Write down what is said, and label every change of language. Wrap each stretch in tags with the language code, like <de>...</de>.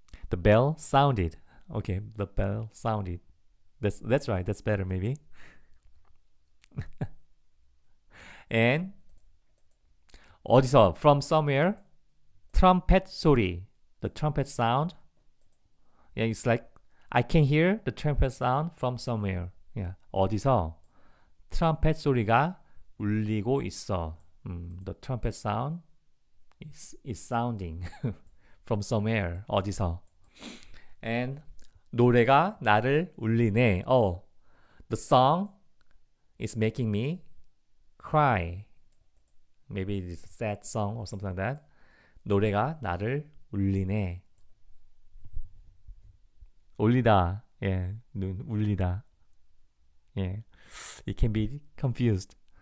<en>The bell sounded. Okay, the bell sounded. That's right. That's better maybe. And 어디서, from somewhere, trumpet 소리. The trumpet sound. Yeah, it's like I can hear the trumpet sound from somewhere.</en> <ko>Yeah, 어디서 trumpet 소리가 울리고 있어.</ko> <en>The trumpet sound is sounding from somewhere.</en> <ko>어디서. And 노래가 나를 울리네.</ko> <en>The song is making me cry. Maybe it's a sad song or something like that.</en> <ko>노래가 나를 울리네.</ko> <en>울리다. Yeah, 울리다. Yeah, it can be confused.</en>